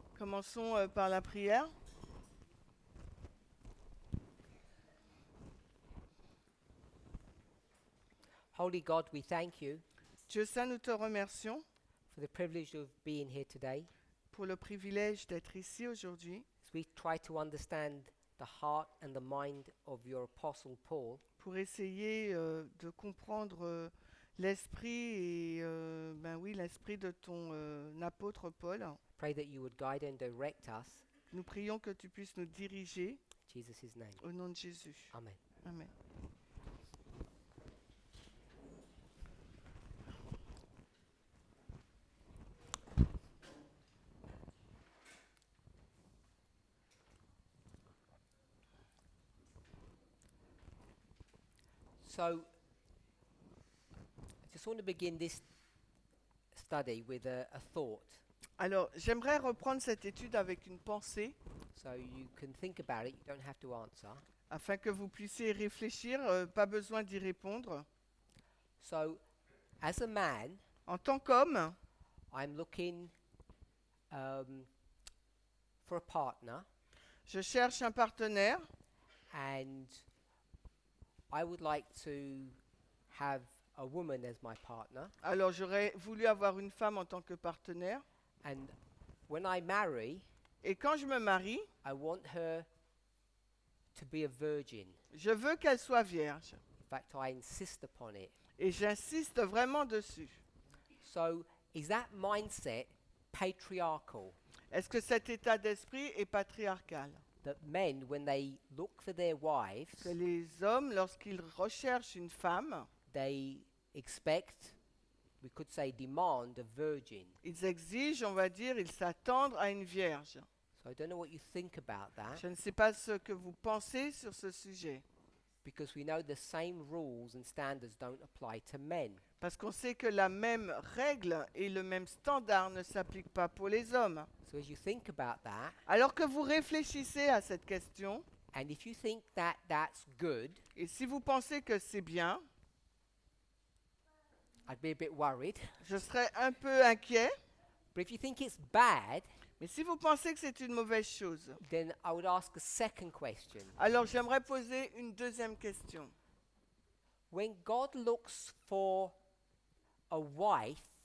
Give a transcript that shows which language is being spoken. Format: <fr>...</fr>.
<fr>Commençons par la prière.</fr> <en>Holy God, we thank you</en> <fr>Dieu saint, nous te remercions</fr> <en>for the privilege of being here today</en> <fr>pour le privilège d'être ici aujourd'hui</fr> <en>as we try to understand the heart and the mind of your apostle Paul.</en> <fr>pour essayer de comprendre l'esprit et l'esprit de ton apôtre Paul.</fr> <en>Pray that you would guide and direct us.</en> <fr>Nous prions que tu puisses nous diriger</fr> <en>In Jesus' name.</en> <fr>au nom de Jésus.</fr> <en>Amen.</en> <fr>Amen.</fr> <en>So, I just want to begin this study with a thought.</en> <fr>Alors, j'aimerais reprendre cette étude avec une pensée</fr> <en>So you can think about it, you don't have to answer.</en> <fr>afin que vous puissiez réfléchir, pas besoin d'y répondre.</fr> <en>So, as a man,</en> <fr>En tant qu'homme,</fr> <en>I'm looking for a partner,</en> <fr>je cherche un partenaire</fr> <en>and I would like to have a woman as my partner.</en> <fr>Alors j'aurais voulu avoir une femme en tant que partenaire.</fr> <en>And when I marry,</en> <fr>Et quand je me marie,</fr> <en>I want her to be a virgin.</en> <fr>je veux qu'elle soit vierge.</fr> <en>In fact, I insist upon it.</en> <fr>Et j'insiste vraiment dessus.</fr> <en>So, is that mindset patriarchal?</en> <fr>Est-ce que cet état d'esprit est patriarcal?</fr> <en>That men, when they look for their wives,</en> <fr>Que les hommes, lorsqu'ils recherchent une femme,</fr> <en>they expect, we could say demand, a virgin.</en> <fr>ils exigent, on va dire, ils s'attendent à une vierge.</fr> <en>So I don't know what you think about that,</en> <fr>Je ne sais pas ce que vous pensez sur ce sujet.</fr> <en>because we know the same rules and standards don't apply to men.</en> <fr>Parce qu'on sait que la même règle et le même standard ne s'appliquent pas pour les hommes.</fr> <en>So as you think about that,</en> <fr>Alors que vous réfléchissez à cette question,</fr> <en>and if you think that that's good,</en> <fr>et si vous pensez que c'est bien,</fr> <en>I'd be a bit worried.</en> <fr>je serais un peu inquiet.</fr> <en>But if you think it's bad,</en> <fr>Mais si vous pensez que c'est une mauvaise chose,</fr> <en>then I would ask a second question.</en> <fr>alors j'aimerais poser une deuxième question.</fr> <en>When God looks for a wife,</en>